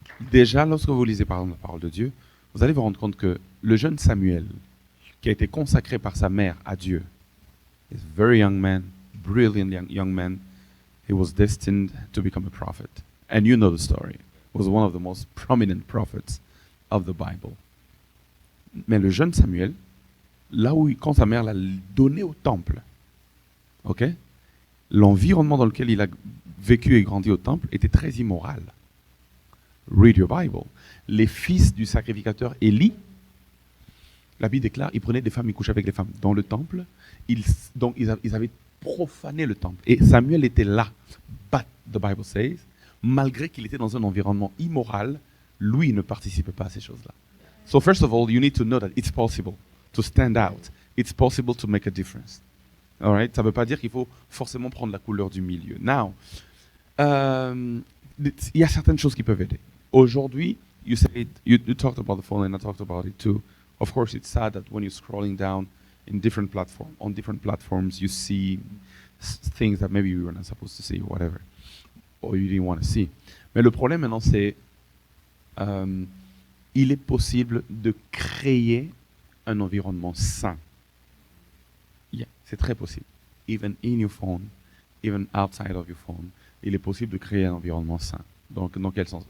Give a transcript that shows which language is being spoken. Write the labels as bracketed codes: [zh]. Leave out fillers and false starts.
[fr] Déjà, lorsque vous lisez par exemple la parole de Dieu, vous allez vous rendre compte que le jeune Samuel, qui a été consacré par sa mère à Dieu, [en] He's a very young man, brilliant young man. He was destined to become a prophet. And you know the story. He was one of the most prominent prophets of the Bible. [fr] Mais le jeune Samuel, là où, quand sa mère l'a donné au temple, ok, l'environnement dans lequel il a vécu et grandi au temple était très immoral. [en] Read your Bible. [fr] Les fils du sacrificateur Élie, la Bible déclare, ils prenaient des femmes, ils couchaient avec les femmes dans le temple. Donc ils avaient profané le temple. Et Samuel était là. [en] But the Bible says, [fr] malgré qu'il était dans un environnement immoral, lui il ne participait pas à ces choses-là. [en] So first of all, you need to know that it's possible to stand out. It's possible to make a difference. All right? [fr] Ça ne veut pas dire qu'il faut forcément prendre la couleur du milieu. Now, il y a certaines choses qui peuvent aider. [en] Aujourd'hui, you talked about the phone and I talked about it too. Of course, it's sad that when you're scrolling down on different platforms, you see things that maybe you were not supposed to see, whatever, or you didn't want to see. [fr] Mais le problème maintenant, c'est il est possible de créer un environnement sain. Yeah, c'est très possible. [en] Even in your phone, [fr] even outside of your phone, il est possible de créer un environnement sain. Donc, dans quel sens?